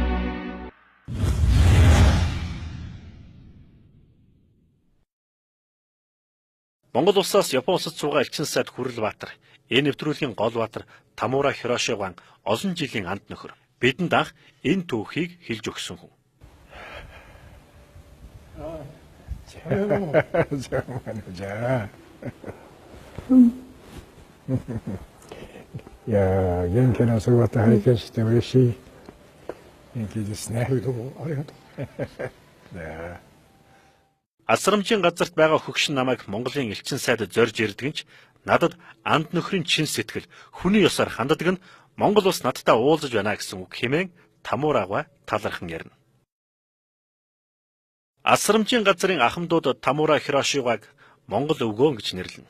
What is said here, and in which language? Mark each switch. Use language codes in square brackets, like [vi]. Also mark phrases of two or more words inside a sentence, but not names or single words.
[mn] Монгол улсаас Япон улсад суугаа элчин сайд Хүрэл Баатар, энэ нэвтрүүлгийн гол баатар Тамура Хирошигаан олон жилийн анд нөхөр. Бидэнд анх энэ түүхийг хэлж өгсөн хүн. [ja] Я, 元気な姿拝見して嬉しい。元気ですね。どうもありがとう。 [mn] Асрамжийн газарт байгаа хөгшин намайг Монголын элчин сайд зорж ирдэг нь надад анд нөхрийн чин сэтгэл хүний ёсоор ханддаг нь Монгол улс надтай уулзаж байна гэсэн үг хэмээн Тамурага талархан ярина. Асрамжийн газрын ахмадууд Тамура Хирошигааг Монгол өвгөөн гэж нэрлэнэ.